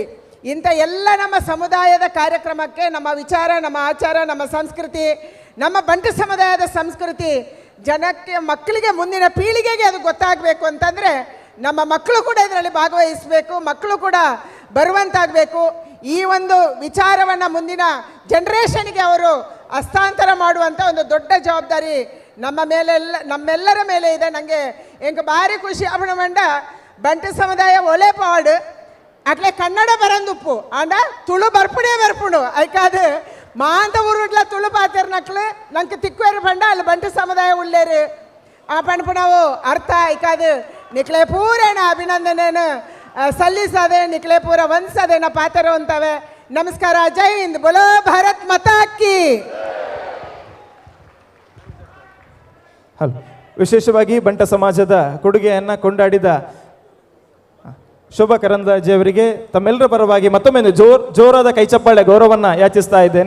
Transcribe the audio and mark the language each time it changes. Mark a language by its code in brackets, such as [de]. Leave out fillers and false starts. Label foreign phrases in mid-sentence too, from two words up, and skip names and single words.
[kn] ಇಂಥ ಎಲ್ಲ ನಮ್ಮ ಸಮುದಾಯದ ಕಾರ್ಯಕ್ರಮಕ್ಕೆ ನಮ್ಮ ವಿಚಾರ, ನಮ್ಮ ಆಚಾರ, ನಮ್ಮ ಸಂಸ್ಕೃತಿ, ನಮ್ಮ ಬಂಟ ಸಮುದಾಯದ ಸಂಸ್ಕೃತಿ ಜನಕ್ಕೆ, ಮಕ್ಕಳಿಗೆ, ಮುಂದಿನ ಪೀಳಿಗೆಗೆ ಅದು ಗೊತ್ತಾಗಬೇಕು ಅಂತಂದರೆ ನಮ್ಮ ಮಕ್ಕಳು ಕೂಡ ಇದರಲ್ಲಿ ಭಾಗವಹಿಸಬೇಕು, ಮಕ್ಕಳು ಕೂಡ ಬರುವಂತಾಗಬೇಕು. ಈ ಒಂದು ವಿಚಾರವನ್ನು ಮುಂದಿನ ಜನ್ರೇಷನ್ಗೆ ಅವರು ಹಸ್ತಾಂತರ ಮಾಡುವಂಥ ಒಂದು ದೊಡ್ಡ ಜವಾಬ್ದಾರಿ ನಮ್ಮೆಲ್ಲರ ಮೇಲೆ ಇದೆ. [tcy] ನನಗೆ ಎಂಗೆ ಭಾರಿ ಖುಷಿ ಅವನಮಂಡ ಬಂಟ ಸಮುದಾಯ ಒಲೆ ಪಾಡು ಅಟ್ಲೆ ಕನ್ನಡ ಬರಂದುಪ್ಪು ಆಂಡ ತುಳು ಬರ್ಪುಡೇ ಬರ್ಪುಡು ಐಕಾದು ಮಾಂತ ಊರುಡ್ಲ ತುಳು ಪಾತಿರ್ ನಕ್ಲು ನಂಗೆ ತಿಕ್ವೇರು ಬಂಡ ಅಲ್ಲಿ ಬಂಟ ಸಮುದಾಯ ಉಳ್ಳೇರು ಆ ಪಣಪು ನಾವು ಅರ್ಥ ಐಕಾದು ನಿಕ್ಲೆ ಪೂರೇನ ಅಭಿನಂದನೆಯನ್ನು ಸಲ್ಲಿಸದೆ, ನಿಕ್ಲೆ ಪೂರ ವಂಸದೇನ ಪಾತರು ಅಂತವೆ. [hi] नमस्कार, जय हिंद, बोलो भारत माता की. [kn] ಹಲೋ. ವಿಶೇಷವಾಗಿ ಬಂಟ ಸಮಾಜದ ಕೊಡುಗೆಯನ್ನು ಕೊಂಡಾಡಿದ ಶೋಭಾ ಕರಂದ್ಲಾಜೆ ಅವರಿಗೆ ತಮ್ಮೆಲ್ಲರ ಪರವಾಗಿ ಮತ್ತೊಮ್ಮೆ ಜೋರಾದ ಕೈಚಪ್ಪಾಳೆ ಗೌರವವನ್ನು ಯಾಚಿಸ್ತಾ ಇದ್ದೇನೆ.